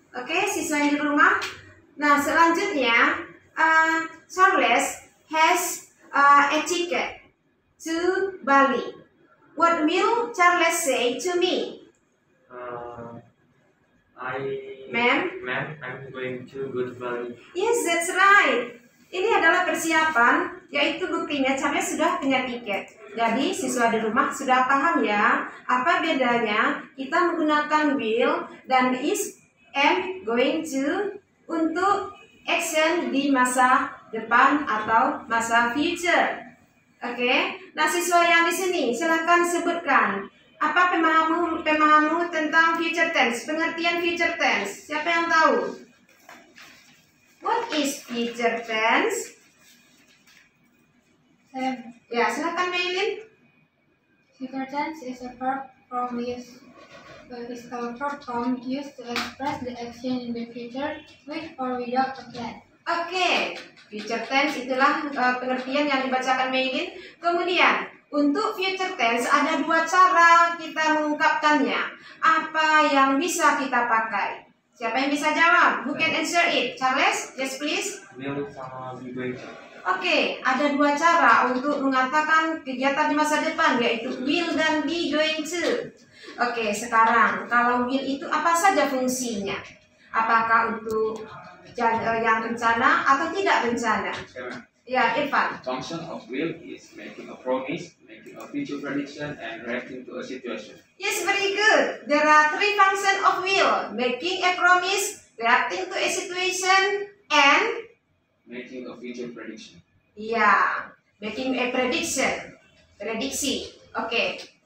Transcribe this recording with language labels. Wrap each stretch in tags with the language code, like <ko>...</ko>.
<id>Oke, siswa di rumah. Nah, selanjutnya Charles</id> <en>has a ticket to</en> <id>Bali.</id> <en>What will Charles say to me? Ma'am, I'm going to go to Bali. Yes, that's right.</en> <id>Ini adalah persiapan, yaitu buktinya Charles sudah punya tiket. Jadi siswa di rumah sudah paham ya, apa bedanya kita menggunakan will dan is, am, going to untuk action di masa depan atau masa future. Oke, nah siswa yang di sini silakan sebutkan apa pemahamu tentang future tense, pengertian future tense. Siapa yang tahu?</id> <en>What is future tense?</en> <id>Ya, silakan Maylin.</id> <en>Future tense is a verb form used to express the action in the future with or without a plan.</en> <id>Oke, future tense itulah pengertian yang dibacakan Maylin. Kemudian untuk future tense ada dua cara kita mengungkapkannya. Apa yang bisa kita pakai? Siapa yang bisa jawab?</id> <en>Who can answer it? Charles, yes please. Will sama be going to.</en> <id>Oke, ada dua cara untuk mengatakan kegiatan di masa depan, yaitu will dan be going to. Oke, sekarang kalau will itu apa saja fungsinya? Apakah untuk yang rencana atau tidak rencana? Ya, Irfan.</id> <en>Function of will is making a promise, making a future prediction, and reacting to a situation. Yes, very good. There are three functions of will: making a promise, reacting to a situation, and Making a future prediction. ya, making a prediction, prediksi. Oke.</en>